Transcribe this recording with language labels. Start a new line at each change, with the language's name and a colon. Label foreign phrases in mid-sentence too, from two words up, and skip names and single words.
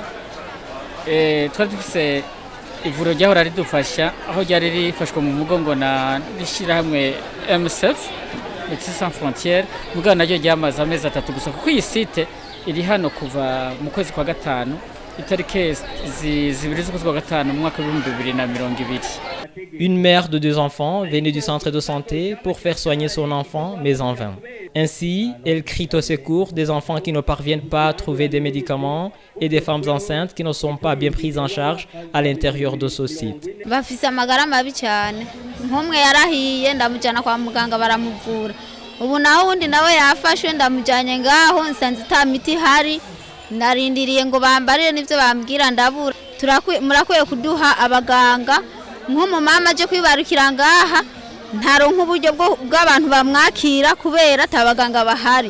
Rundi: Twari dufise ivuriro ryahora ridufasha aho ryari rifashwe mu mugongo na rishyirahamwe MSF Médecins Sans Frontières, mugabo naryo ryamaze amezi 3 gusa kuko iyi site iri hano kuva mu kwezi kwa gatanu itariki zibiri z'ukwezi kwa gatanu mu mwaka wa 2020.
French: Une mère de 2 enfants venait du centre de santé pour faire soigner son enfant, mais en vain. Ainsi, elle crie au secours des enfants qui ne parviennent pas à trouver des médicaments et des femmes enceintes qui ne sont pas bien prises en charge à l'intérieur de ce site.
Rundi: Bafise amagara mabi cyane nk'umwe yarahiye ndamujyana kwa muganga baramuvura ubu naho undi nawe yafashwe ndamujyanye ngaho nsanze ita miti hari narindiriye ngo bambarire n'ibyo bambwira ndabura murakwiye kuduha abaganga nk'umumama aje kwibarukira ngaha ntaronka uburyo bw'abantu bamwakira kubera atabaganga bahari.